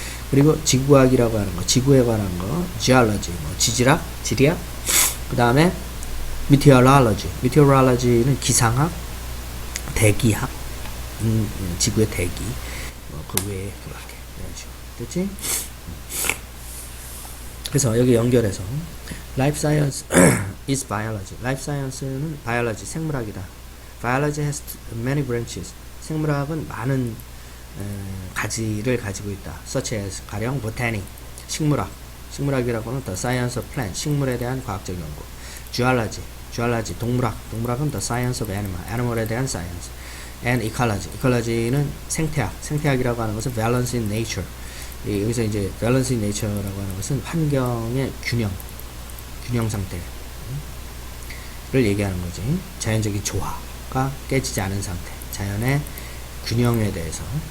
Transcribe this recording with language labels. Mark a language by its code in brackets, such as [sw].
[ko] 그리고 지구학이라고 하는 거, 지구에 관한 거, geology, 지질학, 지리학. 그 다음에 meteorology, meteorology는 기상학, 대기학, 지구의 대기, 그 외에 그렇게 이런 식으로 됐지? 그래서 여기 연결해서 [en] life science is biology. life science는 biology, [ko] 생물학이다. [en] biology has many branches. [ko] 생물학은 많은 가지를 가지고 있다. [en] such as 가령 botany, 식물학, 식물학이라고는 the science of plant, [ko] 식물에 대한 과학적 연구. [en] geology, 동물학, 동물학은 the science of animal, animal에 대한 science. and ecology, ecology는 생태학, [ko] 생태학이라고 하는 것은 [en] balance in nature. [ko] 여기서 이제 [en] balance in nature [ko] 라고 하는 것은 환경의 균형 상태를 얘기하는 거지. 자연적인 조화가 깨지지 않은 상태, 자연의 균형에 대해서.